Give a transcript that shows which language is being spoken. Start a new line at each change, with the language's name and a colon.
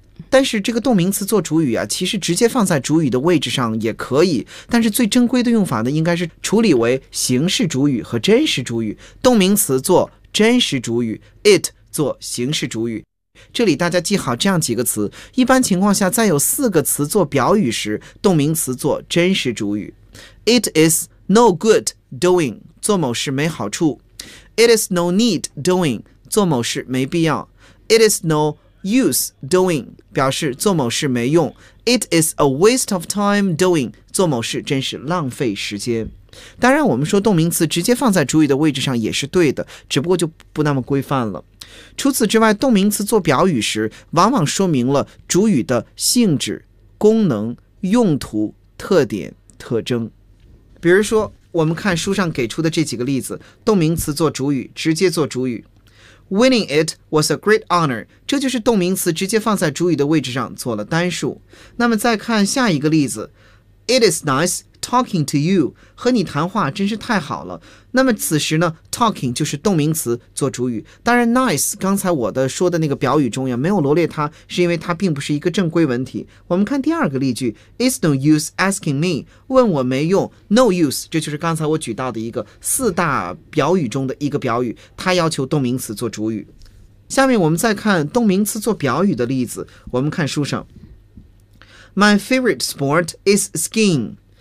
Chinese: 但是这个动名词做主语啊，其实直接放在主语的位置上也可以，但是最正规的用法呢应该是处理为形式主语和真实主语，动名词做真实主语， it 做形式主语。这里大家记好这样几个词，一般情况下在有四个词做表语时，动名词做真实主语。
English: It is no good doing
Chinese: 做某事没好处，
English: It is no need doing
Chinese: 做某事没必要，
English: It is no use doing
Chinese: 表示做某事没用，
English: It is a waste of time doing
Chinese: 做某事真是浪费时间。当然我们说动名词直接放在主语的位置上也是对的，只不过就不那么规范了。除此之外，动名词做表语时往往说明了主语的性质、功能、用途、特点、特征。比如说我们看书上给出的这几个例子，动名词做主语，直接做主语。
English: Winning it was a great honor.
Chinese: 这就是动名词直接放在主语的位置上做了单数。那么再看下一个例子，
English: It is nice talking to you.
Chinese: 和你谈话真是太好了。那么此时呢， talking 就是动名词做主语。当然 nice 刚才我的说的那个表语中也没有罗列它，是因为它并不是一个正规文体。我们看第二个例句，
English: It's no use asking me.
Chinese: 问我没用， no use， 这就是刚才我举到的一个四大表语中的一个表语，它要求动名词做主语。下面我们再看动名词做表语的例子，我们看书上，
English: My favorite sport is skiing.